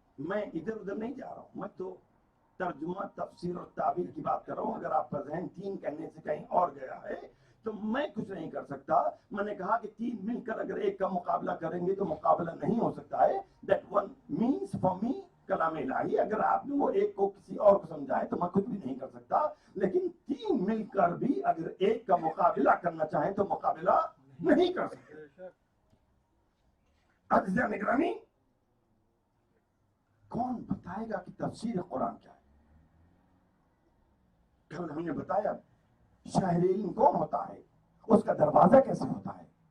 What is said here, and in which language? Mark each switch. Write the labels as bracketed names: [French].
[Urdu] میں ادھر ادھر نہیں جا رہا ہوں, میں تو ترجمہ, تفسیر اور تعبیر کی بات کر رہا ہوں. اگر آپ کا ذہن تین کہنے سے کہیں اور گیا ہے تو میں کچھ نہیں کر سکتا. میں نے کہا کہ تین مل کر اگر ایک کا مقابلہ کریں گے تو مقابلہ نہیں ہو سکتا ہے. [English] That one means for me کلام الہی. [Urdu] اگر آپ نے وہ ایک کو کسی اور کو سمجھائے تو میں کچھ بھی نہیں کر سکتا. لیکن تین مل کر بھی اگر ایک کا مقابلہ کرنا چاہیں تو مقابلہ نہیں کر سکتے. عزیزان گرامی, کون بتائے گا کہ تفسیر قرآن کیا ہے؟ کل ہم نے بتایا شاہر علم کون ہوتا ہے, اس کا دروازہ کیسے ہوتا ہے.